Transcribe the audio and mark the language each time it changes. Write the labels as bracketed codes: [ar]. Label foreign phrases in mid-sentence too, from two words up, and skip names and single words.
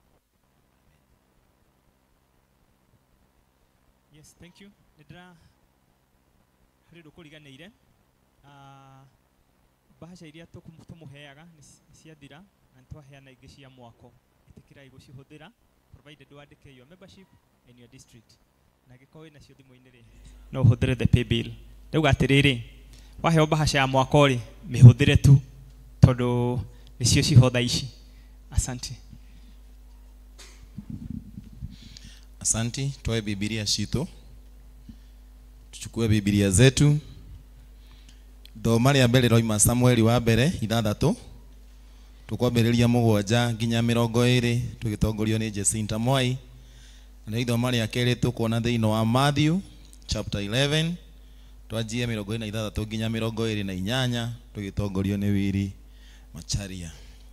[en] Yes, thank you. [ki] Nĩndĩra harĩ ũndũ kũriganĩire. Bahasha iria tũmũheaga nĩ ciathira na nĩtwaheana ingĩ cia mwako. Ĩtĩkĩrai gũcihũthĩra provided wandĩke [en] your membership in your district. [ki] Na angĩkorwo wĩna cio thimũ-inĩ rĩ, no ũhũthĩre [en] the pay bill. [ki] Rĩu atĩrĩrĩ, waheo bahasha ya mwako rĩ, mĩhũthĩre tu tondũ nĩcio ciho thaa ici. [sw] Asante. [ki] Asanti, toe Biblia citũ. [sw] Tuchukue Biblia zetu. [ki] Thoma rĩa mbere roima Samueli wa mbere 6. Tukwambĩrĩria 7 nginya 20 tũgĩtongorio nĩ Jacinta Mwai. Na ithoma rĩa kerĩ tũkuona thĩinĩ wa Matthew chapter 11 twanjie 26 nginya 28 tũgĩtongorio nĩ Wili Macharia.